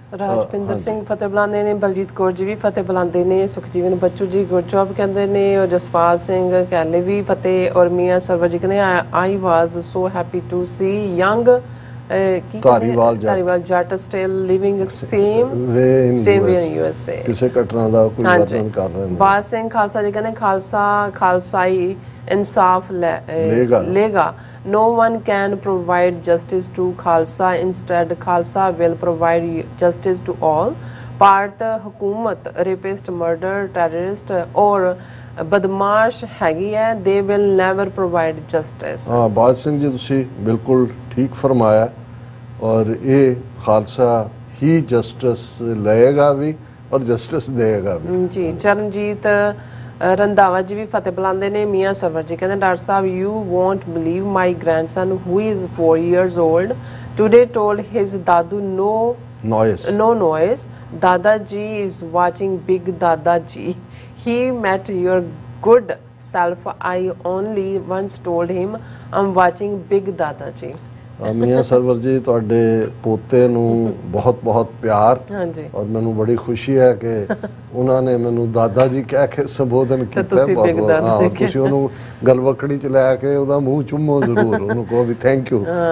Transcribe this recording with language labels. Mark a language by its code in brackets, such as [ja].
[pa] ਰਾਜਪਿੰਦਰ ਸਿੰਘ ਫਤਿਹ ਬੁਲਾਉਂਦੇ ਨੇ, ਬਲਜੀਤ ਕੌਰ ਜੀ ਵੀ ਫਤਿਹ ਬੁਲਾਉਂਦੇ ਨੇ, ਸੁਖਜੀਵਨ ਬੱਚੂ ਜੀ ਗੁਰਜੋਬ ਕਹਿੰਦੇ ਨੇ, ਔਰ ਜਸਪਾਲ ਸਿੰਘ ਕਹਿਲੇ ਵੀ ਫਤਿਹ, ਔਰ ਮੀਆਂ ਸਰਵਰ ਜੀ ਕਹਿੰਦੇ [en] I was so happy to see young Dhariwal Jatt still living same way in USA। [pa] ਕਿਸੇ ਘਟਨਾ ਦਾ ਕੋਈ ਵਰਣਨ ਕਰ ਰਹੇ ਨੇ। ਬਾਜ ਸਿੰਘ ਖਾਲਸਾ ਜੀ ਕਹਿੰਦੇ ਖਾਲਸਾਈ ਇਨਸਾਫ ਲੇਗਾ। [en] No one can provide justice to Khalsa. Instead, Khalsa will provide justice to all. [pa] Bharat ਹਕੂਮਤ ਰੇਪਿਸਟ, ਮਰਡਰ, ਟੈਰਰਿਸਟ ਔਰ ਬਦਮਾਸ਼ ਹੈਗੀ ਹੈ, [en] they will never provide justice। [pa] ਹਾਂ ਬਾਜ ਸਿੰਘ ਜੀ ਤੁਸੀਂ ਬਿਲਕੁਲ ਠੀਕ ਫਰਮਾਇਆ, ਔਰ ਇਹ ਖਾਲਸਾ ਹੀ ਜਸਟਿਸ ਲਏਗਾ ਵੀ ਔਰ ਜਸਟਿਸ ਦੇਗਾ ਵੀ ਜੀ। ਚਰਨਜੀਤ ਰੰਧਾਵਾ ਜੀ ਵੀ ਫਤਿਹ ਬੁਲਾਉਂਦੇ ਨੇ। [en] Mian Sarwar [pa] ਜੀ ਕਹਿੰਦੇ [en] Doctor sahib you won't believe my grandson who is 4 years old today told his dadu no noise dada ji is watching big dada ji, he met your good self, I only once told him I'm watching big dada ji। [pa] Mian server ਜੀ ਤੁਹਾਡੇ ਪੋਤੇ ਨੂੰ ਬਹੁਤ ਬਹੁਤ ਪਿਆਰ, ਔਰ ਮੈਨੂੰ ਬੜੀ ਖੁਸ਼ੀ ਹੈ ਕਿ ਉਹਨਾਂ ਨੇ ਮੈਨੂੰ ਦਾਦਾ ਜੀ ਕਹਿ ਕੇ ਸੰਬੋਧਨ ਕੀਤਾ। ਬਹੁਤ ਬਹੁਤ ਤੁਸੀਂ ਉਹਨੂੰ ਗਲਵਕੜੀ 'ਚ ਲੈ ਕੇ ਉਹਦਾ ਮੂੰਹ ਚੁੰਮੋ ਜ਼ਰੂਰ, ਉਹਨੂੰ ਕਹੋ ਵੀ ਥੈਂਕ ਯੂ।